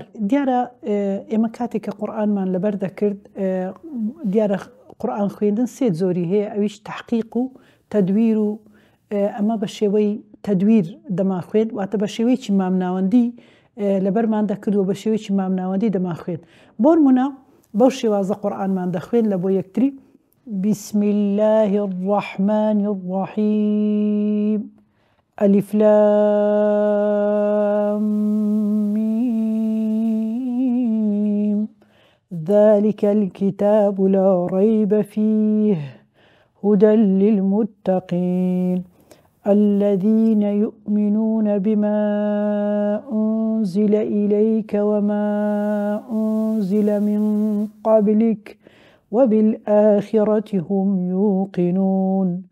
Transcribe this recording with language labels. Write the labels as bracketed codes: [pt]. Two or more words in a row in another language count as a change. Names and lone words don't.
[ckb] دیارە ئێمە کاتێک کە قورئانمان لەبەر دەکرد، دیارە قورئان خوێندن سێ زۆری هەیە، ئەویش تەحقیق و تەدویر و ئەمە بە شێوەی تەدویر دەما خوێن، واتە بە شێوەیەکی مامناوەندی لەبەرمان دەکردووە، بە شێوەیەکی مامناوەندی دەما خوێن. بۆ نمونە بەو شێوازە قورئانمان دەخوێن لە بۆ یەکتری [ar] بسم الله الرحمن الرحيم ألف لام ميم ذلك الكتاب لا ريب فيه هدى للمتقين الذين يؤمنون بما أنزل إليك وما أنزل من قبلك وبالآخرة هم يوقنون